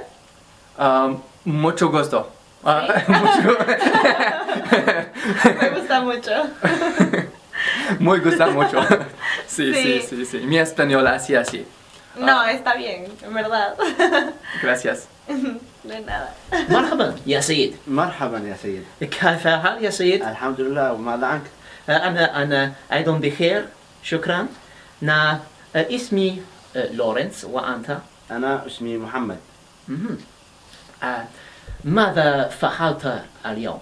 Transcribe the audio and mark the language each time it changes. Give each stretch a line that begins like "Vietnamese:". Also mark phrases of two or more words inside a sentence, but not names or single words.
Spanish: Mucho gusto. Me gusta mucho. Muy gusta mucho. Sí. Mi español así. No, está bien, en verdad. Gracias. De nada.
Arabic: مرحبا يا سيد. مرحبا يا سيد. كيف الحال يا سيد؟ الحمد لله، وماذا عنك؟ أنا أيضا بخير، شكرا. اسمي لورنس، وأنت؟ أنا اسمي محمد. ماذا فعلت اليوم؟